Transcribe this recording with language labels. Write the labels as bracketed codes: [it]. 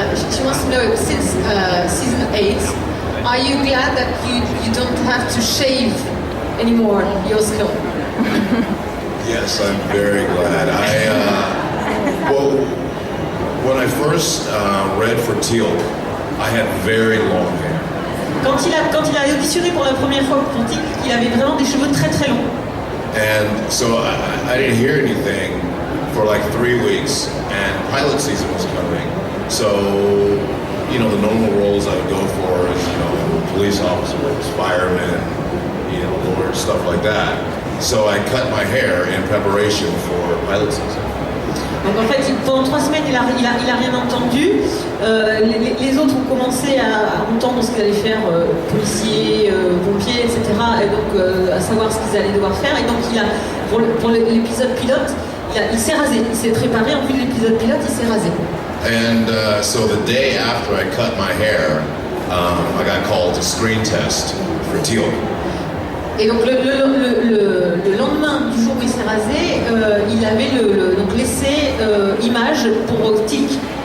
[en] She wants to know, since season 8, are you glad that you don't have to shave anymore your skull? Yes, I'm very glad. Well, when I first read for Teal'c, I had very long hair. [fr] Quand il a auditionné pour la première fois pour Teal'c, il avait vraiment des cheveux très très longs. [en] And so I didn't hear anything for like 3 weeks, and pilot season was coming. So, the normal roles I would go for is, police officers, firemen, lawyers, stuff like that. So I cut my hair in preparation for pilot season. [fr] Donc en fait, pendant 3 semaines, il a rien entendu. Les autres ont commencé à entendre ce qu'ils allaient faire, policiers, pompiers, etc. Et donc à savoir ce qu'ils allaient devoir faire. Et donc pour l'épisode pilote, il s'est rasé. Il s'est préparé en vue de l'épisode pilote, il s'est rasé. [en] And so the day after I cut my hair, I got called to screen test for Teal'c. [fr] Et donc le lendemain du jour où il s'est rasé, il avait donc laissé image pour Teal'c.